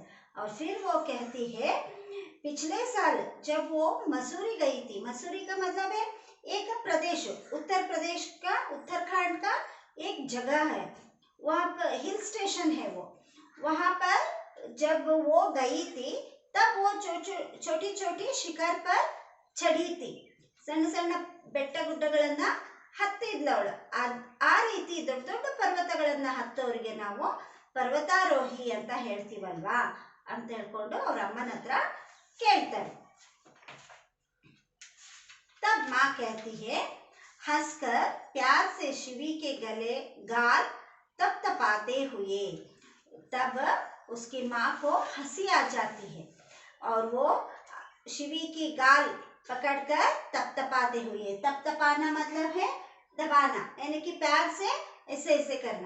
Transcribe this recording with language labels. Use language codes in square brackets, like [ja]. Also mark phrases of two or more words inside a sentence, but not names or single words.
[hi] और फिर वो कहती है, पिछले साल जब वो मसूरी गई थी, मसूरी का मतलब है एक प्रदेश, उत्तर प्रदेश का, उत्तराखंड का एक जगह है, वहाँ पर [en] hill station [hi] है वो। वहाँ पर जब वो गई थी तब वो छोटी छोटी शिखर पर चढ़ी थी। [kn] ಸಣ್ಣ ಸಣ್ಣ ಬೆಟ್ಟ ಗುಡ್ಡಗಳನ್ನ ಹತ್ತಿದ್ಲು ಅವಳು. ಆ ರೀತಿ ದೊಡ್ಡ ದೊಡ್ಡ ಪರ್ವತಗಳನ್ನ ಹತ್ತೋರಿಗೆ ನಾವು ಪರ್ವತಾರೋಹಿ ಅಂತ ಹೇಳ್ತೀವಲ್ವಾ ಅಂತ ಹೇಳ್ಕೊಂಡು ಅವ್ರ ಅಮ್ಮನ ಹತ್ರ ಕೇಳ್ತಾರೆ. [hi] तब माँ कहती है, हंसकर प्यार से शिवी के गले गाल तपतपाते हुए. तब उसकी माँ को हंसी आ जाती है और वो शिवी की गाल पकड़कर तपतपाते हुए, तपतपाना मतलब है दबाना, यानी कि प्यार से ऐसे ऐसे करना.